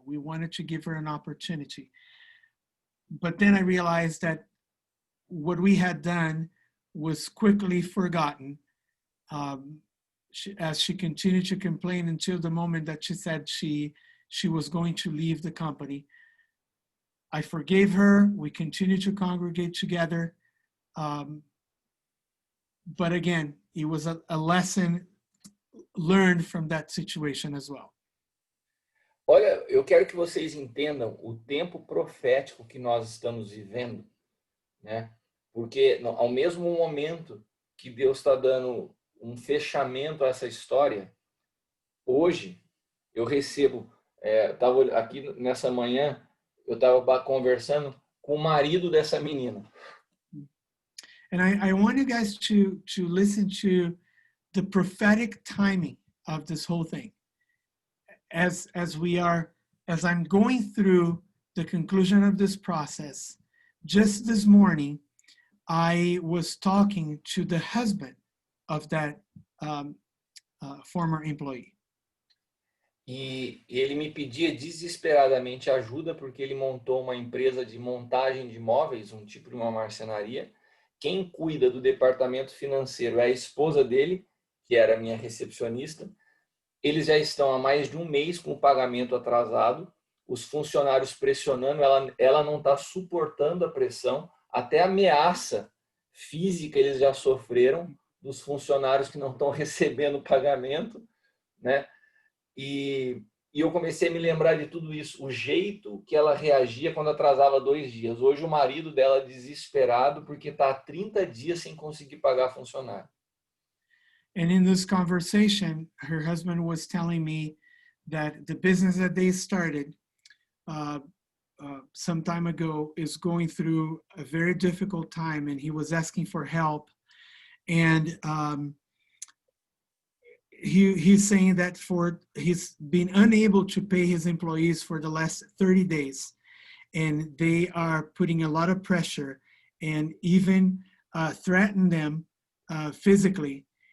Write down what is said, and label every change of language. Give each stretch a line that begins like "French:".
English: We wanted to give her an opportunity. But then I realized that what we had done was quickly forgotten, as she continued to complain until the moment that she said she was going to leave the company. I forgave her. We continued to congregate together. But again, it was a lesson learned from that situation as well.
Portuguese: Olha, eu quero que vocês entendam o tempo profético que nós estamos vivendo, né? Porque ao mesmo momento que Deus está dando um fechamento a essa história, hoje eu recebo, estava aqui nessa manhã, eu estava conversando com o marido dessa menina.
English: And I want you guys to listen to the prophetic timing of this whole thing. As I'm going through the conclusion of this process, just this morning, I was talking to the husband of that former employee.
Portuguese: E ele me pedia desesperadamente ajuda porque ele montou uma empresa de montagem de móveis, um tipo de uma marcenaria. Quem cuida do departamento financeiro é a esposa dele, que era minha recepcionista. Eles já estão há mais de um mês com o pagamento atrasado, os funcionários pressionando, ela não está suportando a pressão, até ameaça física eles já sofreram dos funcionários que não estão recebendo o pagamento, né? E eu comecei a me lembrar de tudo isso, o jeito que ela reagia quando atrasava 2 dias. Hoje o marido dela desesperado porque está há 30 dias sem conseguir pagar funcionário.
English: And in this conversation, her husband was telling me that the business that they started some time ago is going through a very difficult time, and he was asking for help. And he's saying that he's been unable to pay his employees for the last 30 days, and they are putting a lot of pressure and even threaten them physically.